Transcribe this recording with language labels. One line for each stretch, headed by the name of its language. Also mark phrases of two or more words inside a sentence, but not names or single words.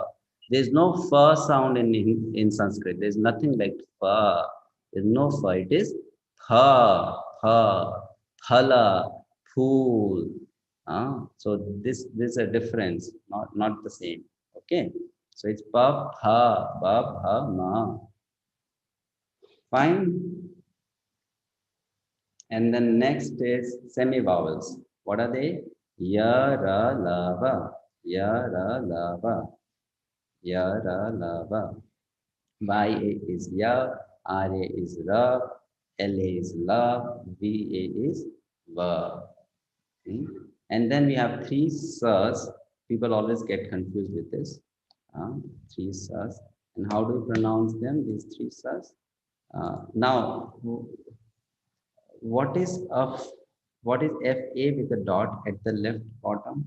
English: There's no fa sound in Sanskrit. There's nothing like fa. There's no fa. It is
Sanskrit: pha, phala,
English: pool. So this is a difference, not the same. Okay. So it's
Sanskrit: pa, pha, ba, pha, ma.
English: Fine. And then next is semi-vowels. What are they?
Sanskrit: Ya, ra, la, va. Ya, ra, la, va. Ya, ra, la, va.
English: Y-A is ya, R-A is ra, L-A is la, V-A is va. And then we have three sas. People always get confused with this. Three sas. And how do we pronounce them, these three sas? Now, what is FA with a dot at the left bottom?